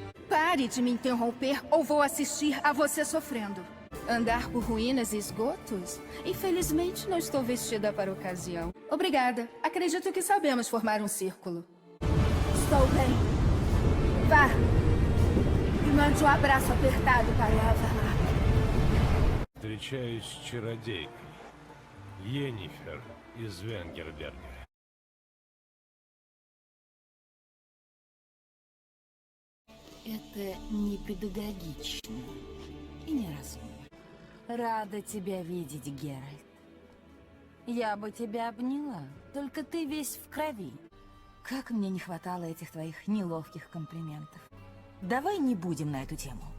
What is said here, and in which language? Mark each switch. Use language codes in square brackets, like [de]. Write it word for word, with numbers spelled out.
[pt] Pare de me interromper ou vou assistir a você sofrendo. Andar por ruínas e esgotos? Infelizmente não estou vestida para a ocasião. Obrigada. Acredito que sabemos formar um círculo. Estou bem. Vá. E mande um abraço apertado para Avalok. [ru] Встречаюсь с чародейкой. Yennefer из Венгерберга. Это непедагогично и неразумно. Рада тебя видеть, Геральт. Я бы тебя обняла, только ты весь в крови. Как мне не хватало этих твоих неловких комплиментов. Давай не будем на эту тему.